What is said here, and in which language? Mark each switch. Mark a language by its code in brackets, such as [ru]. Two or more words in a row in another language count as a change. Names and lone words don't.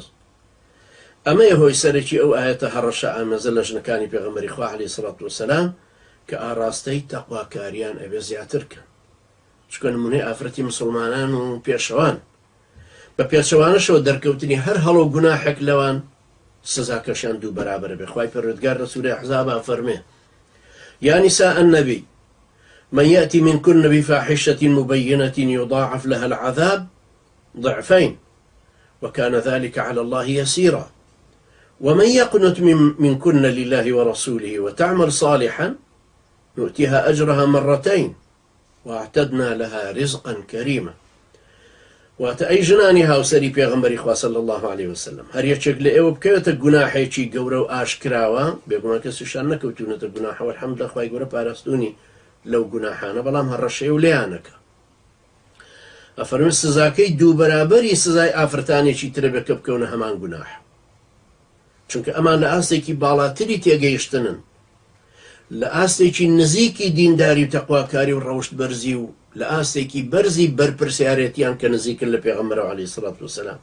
[ckb] ئەمەیە هۆی سەرەکی ئەو ئاەتە هەڕەشە ئامەزە لە ژنەکانی پێغەمبەری خوا [ar] عەلەیهی سەڵات وەسەلام [ckb] کە ئاڕاستەی تەقواکاریان ئەبێ زیاترکەن. چکە نمونەی ئافرەتی مسڵمانان و پێشەوان بە پێچەوانەشەوە دەرکەوتنی هەر هەڵە و گوناحێک لەوان سزاکەشیان دوو بەرابەرە بێ. خوای پەروەردگار لە سوورەی ئەحزاب فەرمێ: [ar] يا نساء النبي من يأتي منكن بفاحشة مبينة يضاعف لها العذاب ضعفين وكان ذلك على الله يسيرا ومن يقنت منكن لله ورسوله وتعمل صالحا نؤتها أجرها مرتين واعتدنا لها رزقا كريما. [ckb] واتە ژنانی هاوسەری پێغەمبەری خوا [ar] صلی الله عليه وسلم [ckb] هەر یەکێک لە ئێوە بکەوێتە گوناحێکی گەورە و ئاشکراوە، بێگومان کەسیشان نەکەوتونەتە گوناحە، وەلحەمدولله خوای گەورە پاراستوونی لەو گوناحانە، بەڵام هەڕەشەیە و لێیانەکە. ئەفەرمێ سزاکەی دوو بەرابەری سزای ئافرەتانێکی ترە بێ کە بکەونە هەمان گوناح، چونکە ئەمان لە ئاستێکی باڵاتری تێگەیشتنن، لە ئاستێکی نزیکی دینداری و تەقواکاری و ڕەوشت بەرزی و لە ئاستێکی بەرزی بەرپرسیارەتیان کە نزیکن لە پێغەمبەرەوە [ar] عەلەیهی سەڵات وەسەلام.